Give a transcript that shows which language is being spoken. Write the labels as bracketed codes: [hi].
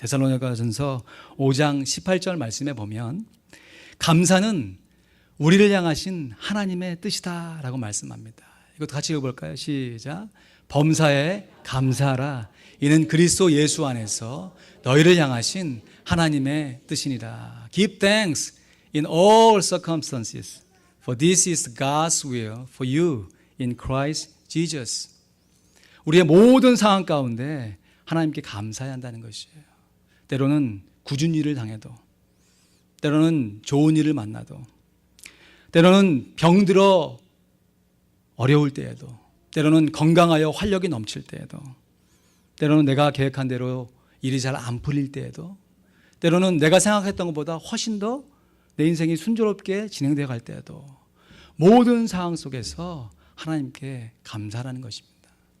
[ko] 데살로니가전서 5장 18절 말씀에 보면 감사는 우리를 향하신 하나님의 뜻이다 라고 말씀합니다. 이것도 같이 읽어볼까요? 시작. 범사에 감사하라. 이는 그리스도 예수 안에서 너희를 향하신 하나님의 뜻이니라. [en] Give thanks in all circumstances, for this is God's will for you in Christ Jesus. [ko] 우리의 모든 상황 가운데 하나님께 감사해야 한다는 것이에요. 때로는 굳은 일을 당해도, 때로는 좋은 일을 만나도, 때로는 병들어 어려울 때에도, 때로는 건강하여 활력이 넘칠 때에도, 때로는 내가 계획한 대로 일이 잘 안 풀릴 때에도, 때로는 내가 생각했던 것보다 훨씬 더 내 인생이 순조롭게 진행되어 갈 때에도 모든 상황 속에서 하나님께 감사하라는 것입니다.